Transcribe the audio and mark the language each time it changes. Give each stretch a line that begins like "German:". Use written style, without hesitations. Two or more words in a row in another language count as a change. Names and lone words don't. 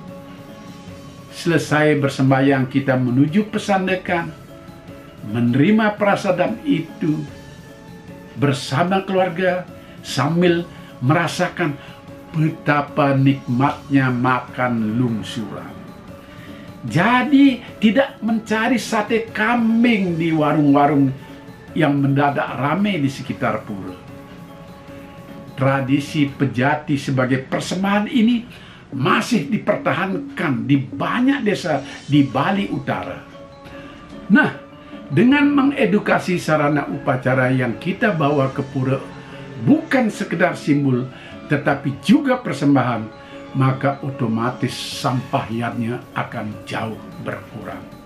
Indonesian: Selesai bersembahyang kita menuju pesandekan, menerima prasadam itu bersama keluarga sambil merasakan betapa nikmatnya makan lungsuran. Jadi tidak mencari sate kambing di warung-warung yang mendadak ramai di sekitar pura. Tradisi pejati sebagai persembahan ini masih dipertahankan di banyak desa di Bali Utara. Nah, Dengan mengedukasi sarana upacara yang kita bawa ke pura bukan sekedar simbol tetapi juga persembahan, maka otomatis sampahannya akan jauh berkurang.